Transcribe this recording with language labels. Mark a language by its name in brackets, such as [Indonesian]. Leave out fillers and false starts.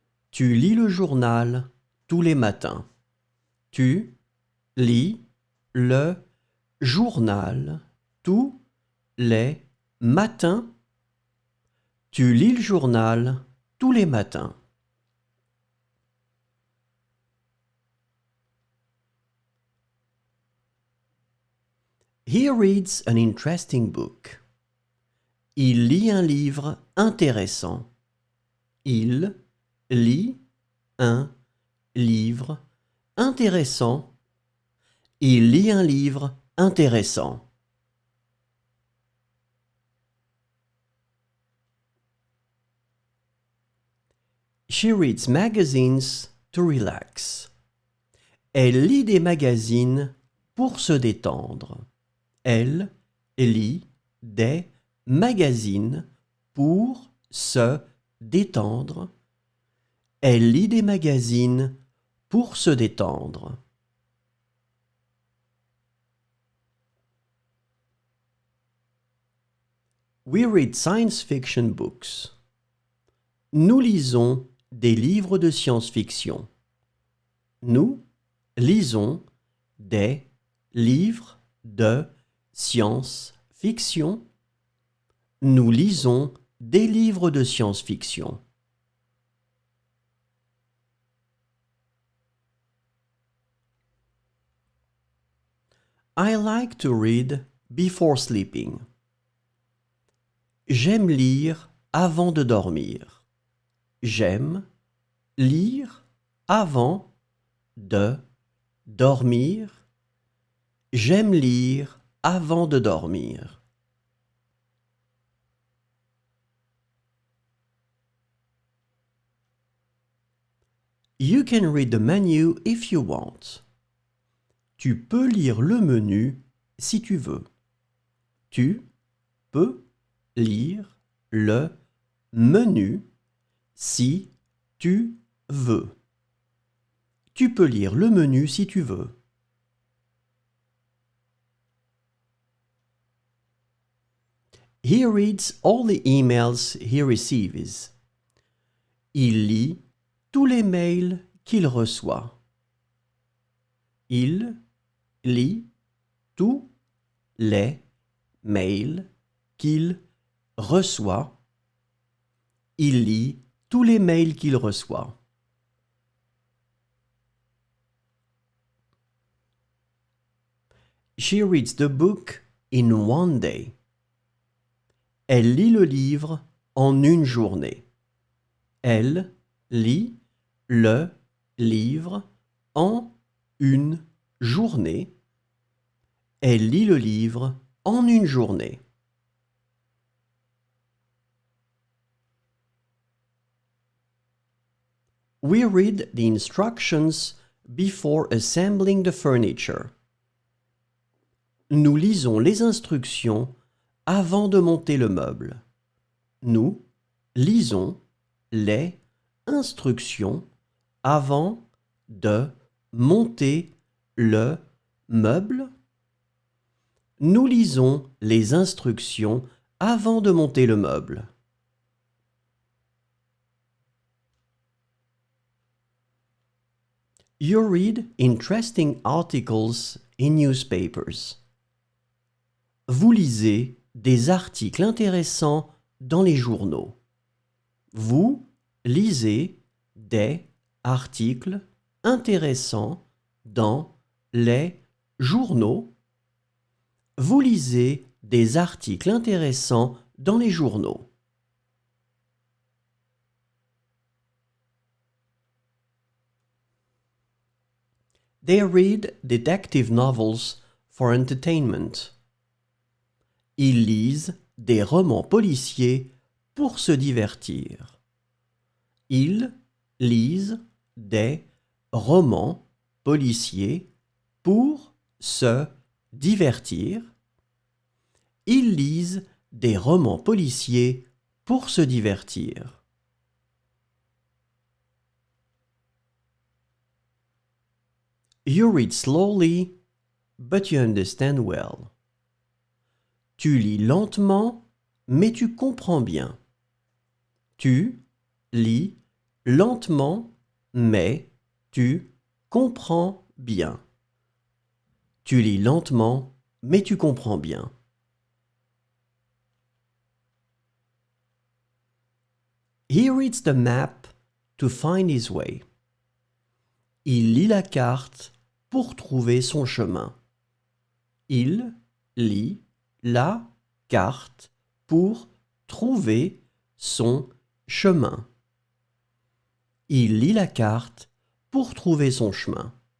[French] Tu lis le journal tous les matins. Tu lis le journal tous les matins. Tu lis le journal tous les matins. [English] He reads an interesting book. [French] Il lit un livre intéressant. Il lit un livre intéressant. Il lit un livre intéressant. [English] She reads magazines to relax. [French] Elle lit des magazines pour se détendre. Elle lit des magazines pour se détendre. Elle lit des magazines pour se détendre. [English] We read science fiction books. [French] Nous lisons des livres de science-fiction. Nous lisons des livres de science-fiction. Nous lisons des livres de science-fiction. [English] I like to read before sleeping. [French] J'aime lire avant de dormir. J'aime lire avant de dormir. J'aime lire avant de dormir. [English] You can read the menu if you want. [French] Tu peux lire le menu si tu veux. Tu peux lire le menu si tu veux. Tu peux lire le menu si tu veux. [English] He reads all the emails he receives. [French] Il lit tous les mails qu'il reçoit. Il lit tous les mails qu'il reçoit. Il lit tous les mails qu'il reçoit. [English] She reads the book in one day. [French] Elle lit le livre en une journée. Elle lit le livre en une journée. Elle lit le livre en une journée. [English] We read the instructions before assembling the furniture. [French] Nous lisons les instructions avant de monter le meuble. Nous lisons les instructions avant de monter le meuble. Nous lisons les instructions avant de monter le meuble. [English] You read interesting articles in newspapers. [French] Vous lisez des articles intéressants dans les journaux. Vous lisez des articles intéressants dans les journaux. Vous lisez des articles intéressants dans les journaux. [English] They read detective novels for entertainment. [French] Ils lisent des romans policiers pour se divertir. Ils lisent des romans policiers pour se divertir. Ils lisent des romans policiers pour se divertir. [English] You read slowly, but you understand well. [French] Tu lis lentement, mais tu comprends bien. Tu lis lentement, mais tu comprends bien. Tu lis lentement, mais tu comprends bien. [English] He reads the map to find his way. [French] Il lit la carte pour trouver son chemin. Il lit la carte pour trouver son chemin. Il lit la carte pour trouver son chemin.